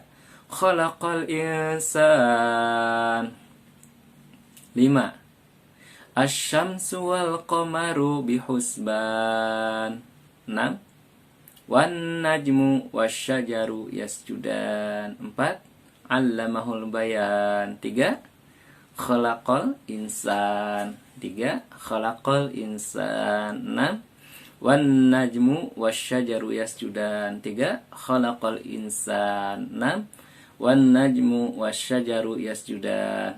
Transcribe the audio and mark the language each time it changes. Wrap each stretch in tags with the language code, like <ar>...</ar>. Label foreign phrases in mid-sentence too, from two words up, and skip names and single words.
<ar>خلق الإنسان. 5. الشمس والقمر بحسبان. 6. والنجم والشجر يسجدان. 4. علمه البيان. 3. خلق الإنسان. 3. خلق الإنسان. 6. والنجم والشجر يسجدان. 3. خلق الإنسان. 6. والنجم والشجر يسجدان.</ar>